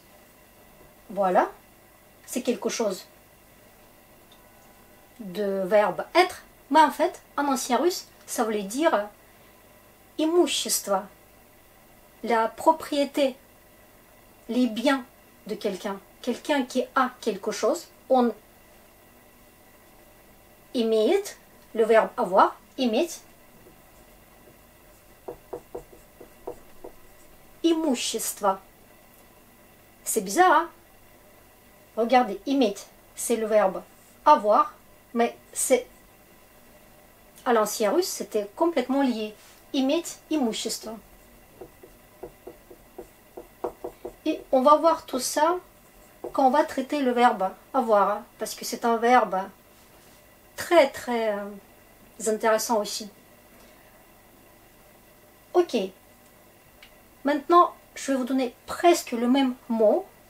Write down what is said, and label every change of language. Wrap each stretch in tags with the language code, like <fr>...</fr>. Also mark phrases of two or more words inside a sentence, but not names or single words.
<fr>Voilà, c'est quelque chose de verbe être, mais en fait, en ancien russe, ça voulait dire имущество, la propriété, les biens de quelqu'un. Quelqu'un qui a quelque chose, on имеет, le verbe avoir,</fr> <ru>иметь, имущество.</ru> <fr>C'est bizarre, hein? Regardez, иметь, c'est le verbe avoir, mais c'est à l'ancien russe, c'était complètement lié.</fr> <ru>Иметь, имущество.</ru> <fr>Et on va voir tout ça quand on va traiter le verbe avoir, hein, parce que c'est un verbe très très intéressant aussi. Ok. Maintenant, je vais vous donner presque le même mot.</fr>